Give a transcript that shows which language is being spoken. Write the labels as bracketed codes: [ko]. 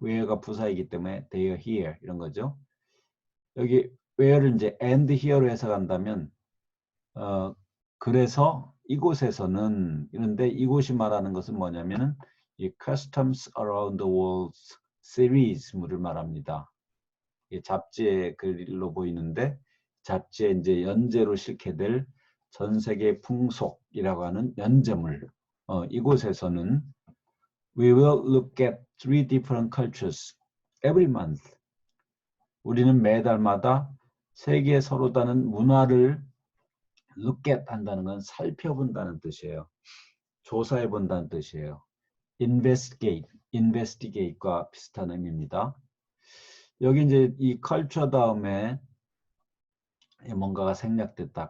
[ko] where가 부사이기 때문에 there, here 이런 거죠. 여기 where를 이제 and here로 해석한다면 그래서 이곳에서는 이런데 이곳이 말하는 것은 뭐냐면은 이 Customs Around the World 시리즈물을 말합니다. 이 잡지의 글로 보이는데 잡지에 이제 연재로 실게 될 전 세계 풍속이라고 하는 연재물. 이곳에서는 [en] We will look at 3 different cultures every month. [ko] 우리는 매달마다 세계에 서로 다른 문화를 look at 한다는 건 살펴본다는 뜻이에요. 조사해 본다는 뜻이에요. investigate과 비슷한 의미입니다. 여기 이제 이 culture 다음에 뭔가가 생략됐다.